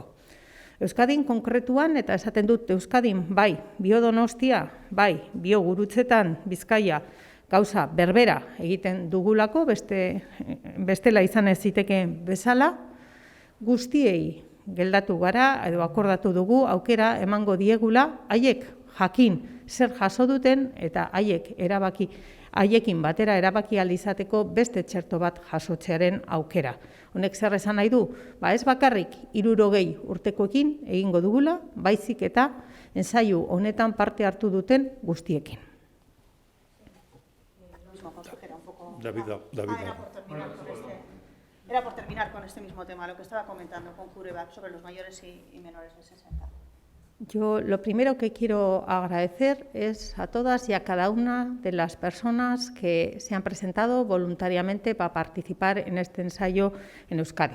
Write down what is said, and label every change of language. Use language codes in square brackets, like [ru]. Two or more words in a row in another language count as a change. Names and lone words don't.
[eu] Euskadin konkretuan, eta esaten dut Euskadin, bai, Biodonostia, bai, Biogurutzetan, Bizkaia, gauza berbera egiten dugulako, bestela izan ez zitekeen bezala, guztiei geldatu gara, edo akordatu dugu, aukera emango diegula, haiek jakin zer jaso duten, eta haiekin batera erabaki ahal izateko beste txerto bat jasotzearen aukera. Honek zer esan nahi du? Ez bakarrik 60 urtekoekin egingo dugula, baizik eta ensaio honetan parte hartu duten guztiekin. [es] Era por terminar con este mismo tema, lo que estaba comentando con CureVac sobre los mayores y menores de 60. Yo lo primero que quiero agradecer es a todas y a cada una de las personas que se han presentado voluntariamente para participar en este ensayo en Euskadi.